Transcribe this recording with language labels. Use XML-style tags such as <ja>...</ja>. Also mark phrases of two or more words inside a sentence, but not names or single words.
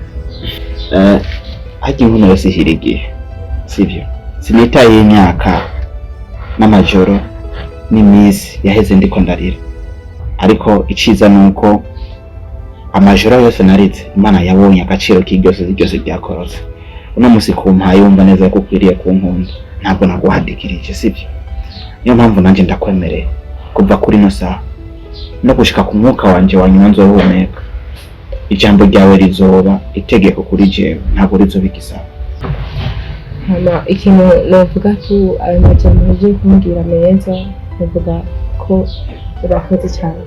<rn>hajya inkono yose ihira igihe sibyo sinitaye imyaka n'amajoro n'iminsi yaheze ndiko ndarira ariko iciza nuko amajoro yose naritse Imana yabonye agaciro k'ibyose byakorotse uno musi kumpaye yumva neza ko ukwiriye kunkunda ntabwo naguhadikirije sibyo niyo mpamvu nanjye ndakwemereye kuva kuri no saha no gushika ku mwuka wanje wanyuma nzohumeka ijambo ryawe rizoba itegeko kuri jewe ntabwo rizoba igisabo. hama ikintu novuga ko ayo majambo ugiye kumbwira meza novuga ko urakoze cyane</rn>